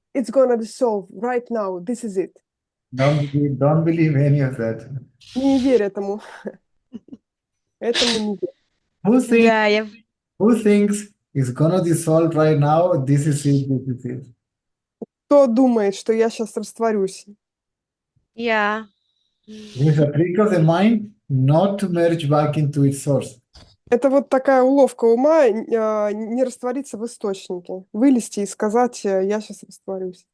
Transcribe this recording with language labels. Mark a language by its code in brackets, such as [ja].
[en] it's gonna dissolve right now, this is it. Don't believe any of that. [ru] Не верь этому. Этому не верь. Да, [en] Who thinks it's gonna dissolve right now? This is it. [ru] Кто думает, что я сейчас растворюсь? я. [en] It's a trick of the mind not to merge back into its source. [ru] Это вот такая уловка ума не раствориться в источнике, вылезти и сказать, я сейчас растворюсь.